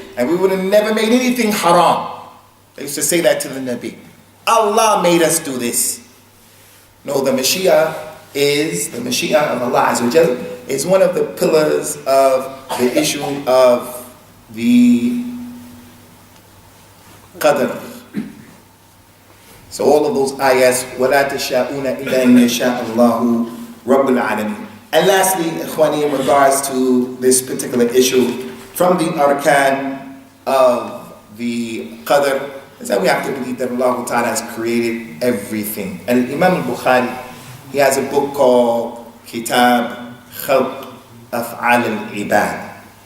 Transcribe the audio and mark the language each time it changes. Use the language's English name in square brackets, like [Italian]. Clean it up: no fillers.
[English] And we would have never made anything haram. They used to say that to the Nabi. Allah made us do this. No, the Mashi'ah of Allah Azza wa Jal is one of the pillars of the issue of the qadr. So all of those ayats, [Arabic] وَلَا تَشَاءُونَ إِلَّا أَن يَشَاءَ اللَّهُ رَبُّ الْعَالَمِينَ. [English] And lastly, Ikhwani, in regards to this particular issue, from the arkan of the qadr, is that we have to believe that Allah Ta'ala has created everything. And Imam al-Bukhari, he has a book called Kitab Khalq Af'al al-Ibad.